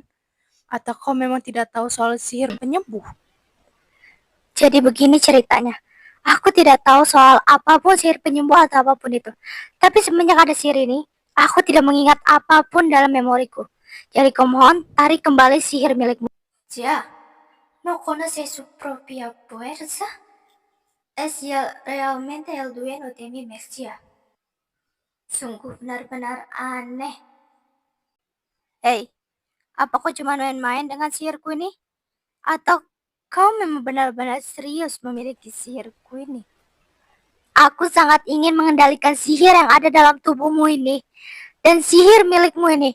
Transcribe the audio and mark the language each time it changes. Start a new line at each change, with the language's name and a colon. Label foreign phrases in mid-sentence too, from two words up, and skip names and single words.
Indonesian: Atau kau memang tidak tahu soal sihir penyembuh? Jadi begini ceritanya. Aku tidak tahu soal apapun sihir penyembuh atau apapun itu. Tapi semenjak ada sihir ini, aku tidak mengingat apapun dalam memoriku. Jadi kumohon, tarik kembali sihir milikmu. Ya,
Spanish: no conoce su propia fuerza. Es realmente el dueño de mi magia.
Indonesian: Sungguh benar-benar aneh. Hei, apa kau cuma main-main dengan sihirku ini? Atau kau memang benar-benar serius memiliki sihirku ini? Aku sangat ingin mengendalikan sihir yang ada dalam tubuhmu ini dan sihir milikmu ini.